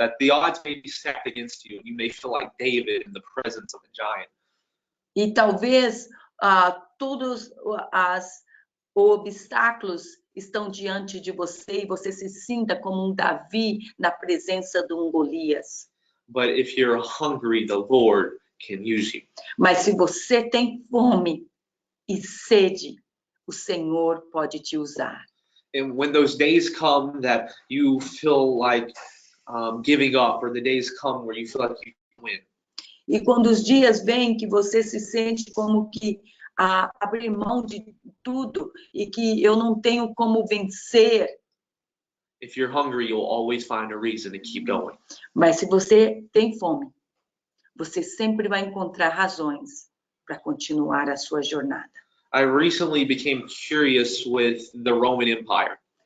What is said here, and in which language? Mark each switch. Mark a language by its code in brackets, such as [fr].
[en] That the odds may be stacked against you, and you may feel like David in the presence of a giant. [pt] E talvez todos os obstáculos estão diante de você e você se sinta como um Davi na presença de um Golias. [en] But if you're hungry, the Lord can use you. [pt] Mas se você tem fome e sede, o Senhor pode te usar. [en] And when those days come that you feel like giving up, or the days come where you feel like you win. [pt] E quando os dias vêm que você se sente como que abrir mão de tudo e que eu não tenho como vencer. [en] If you're hungry, you'll always find a reason to keep going. [pt] Mas se você tem fome, você sempre vai encontrar razões para continuar a sua jornada. [en] I recently became curious with the Roman Empire.